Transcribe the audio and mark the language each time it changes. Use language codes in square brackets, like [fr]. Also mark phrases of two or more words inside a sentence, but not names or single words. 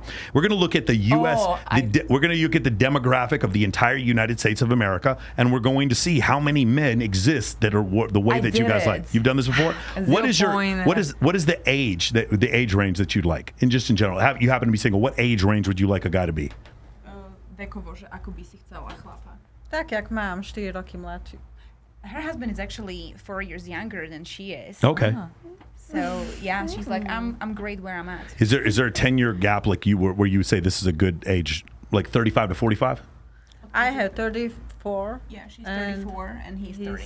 [en] We're going to look at the U.S. We're going to look at the demographic of the entire United States of America, and we're going to see how many men exist that are the way I that you did guys it. like. You've done this before. What is your what is the age the age range that you'd like? And just in general, you happen to be single. What age range would you like a guy to be? [sk] Vekovo, že ako by si chcela chlapa. Tak, jak mám, 4 roky mladší. [en] Her husband is actually 4 years younger than she is. Okay. So yeah, she's like, I'm great where I'm at. Is there a 10-year gap like where you say this is a good age, like 35 to 45? I have 34. Yeah, she's and 34 and he's 30.